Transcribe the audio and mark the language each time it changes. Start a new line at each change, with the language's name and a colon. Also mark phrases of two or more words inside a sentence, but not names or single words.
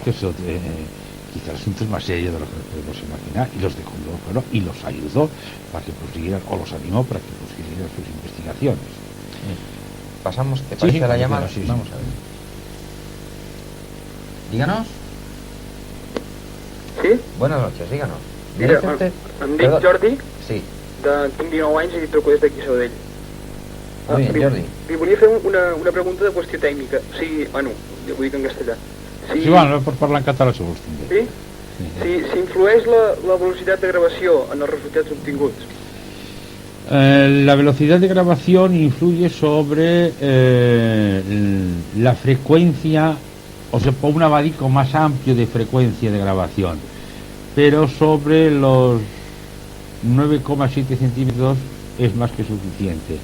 Spanish: Que eso, quizás el asunto es más serio de lo que podemos imaginar, y los dejó fuera y los ayudó para que prosiguieran, o los animó para que prosiguieran sus investigaciones. Pasamos, ¿te parece la llamada? Sí, vamos a ver. Díganos. Sí? Buenas noches, díganos.
Catalan: Mira, em dic Jordi, Sí. tinc 19 anys i truco des d'aquí Sabadell.
Spanish: Muy bien, Jordi.
Catalan: Li volia fer una pregunta de qüestió tècnica. Sí, bueno, ho dic en castellà. Sí, bueno, per parlar en català si vols també. Sí? Si influeix la velocitat de gravació en els resultats obtinguts.
Spanish: La velocidad de grabación influye sobre la frecuencia, o sea, por un abanico más amplio de frecuencia de grabación, pero sobre los 9,7 centímetros es más que suficiente.